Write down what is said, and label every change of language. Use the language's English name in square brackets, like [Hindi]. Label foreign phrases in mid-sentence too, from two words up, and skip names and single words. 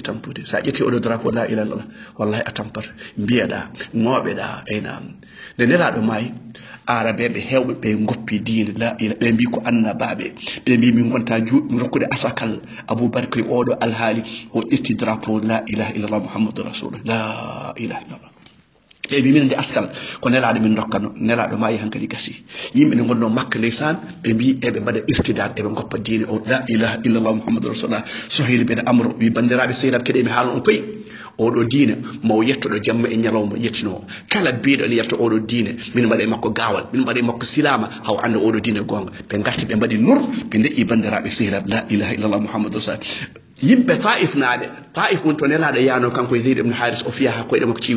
[Fula] tampude sa ƴetti oɗo drapeau [Arabic] لا إله إلا الله [Fula] wallahi a tampata mbiyeɗa ŋooɓeɗa eynam nde nelaɗo maayi arabeɓe hewɓe ɓe goppi diine [Arabic] لا إله [Fula] ɓe mbi ko annabaɓe ɓe mbi min gonta rokkude asakal Aboubacry oɗo alhaali o ƴetti drapeau [Arabic] لا إله إلا الله محمد رسول الله لا إله إلا الله [Fula] ɓe mbi min nde askal ko nelaɗo min dokkano nelaɗo maayi hankadi gasi yimɓe ne gonno makka ndeysan ɓe mbi eɓe mbaɗa irtidade eɓe goppa diine o [Arabic] لا إله إلا الله محمد رسول الله [Fula] Sohayl bin Amr wi bandiraɓe sehilaɓe keɗe mi haala on koyi oɗo diine maw yettoɗo jamma e ñalawma yettinowo kala biiɗo ene yetta oɗo diine min mbaɗe makko gawal min mbaɗe makko silama haw anda oɗo diine gonga ɓe garti ɓe mbaɗi nur ɓe deƴƴi bandiraɓe sehilaɓe [Arabic] لا إله إلا الله محمد رسول الله [Fula] yimɓe Taif naaɓe Taif won to nelaɗo yano kanko e Zayd ibn Haris o fiya ha koyɗe makko ciwi